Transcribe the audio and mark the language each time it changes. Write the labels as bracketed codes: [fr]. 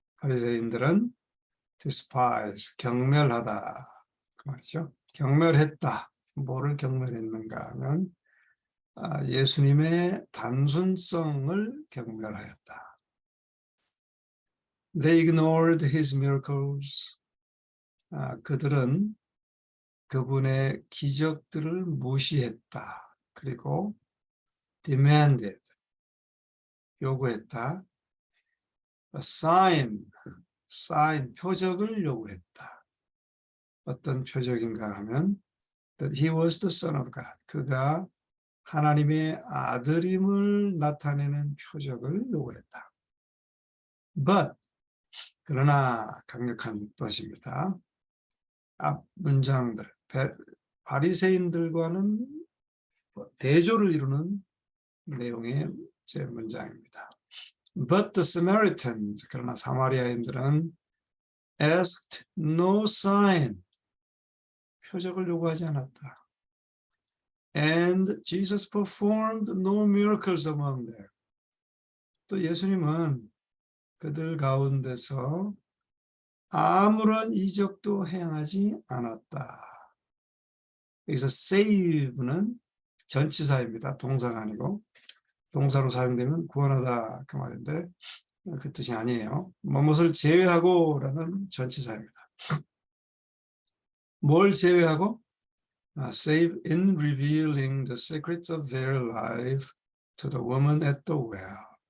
[ko] 바리새인들은 despise, 경멸하다 그 말이죠. 경멸했다. 뭐를 경멸했는가 하면 예수님의 단순성을 경멸하였다. [en] They ignored his miracles. [ko] 그들은 그분의 기적들을 무시했다. 그리고 demanded, 요구했다. A sign, 표적을 요구했다. 어떤 표적인가 하면 [en] that he was the son of God. [ko] 그가 하나님의 아들임을 나타내는 표적을 요구했다. But, 그러나 강력한 것입니다. 앞 문장들, 바리새인들과는 대조를 이루는 내용의 제 문장입니다. [en] But the Samaritans, [ko] 그러나 사마리아인들은 [en] asked no sign, [ko] 표적을 요구하지 않았다. [en] And Jesus performed no miracles among them. [ko] 또 예수님은 그들 가운데서 아무런 이적도 행하지 않았다. 여기서 save는 전치사입니다. 동사가 아니고 동사로 사용되면 구원하다 그 말인데 그 뜻이 아니에요. 무엇을 제외하고 라는 전치사입니다. 뭘 제외하고? [en] Save in revealing the secrets of their life to the woman at the well.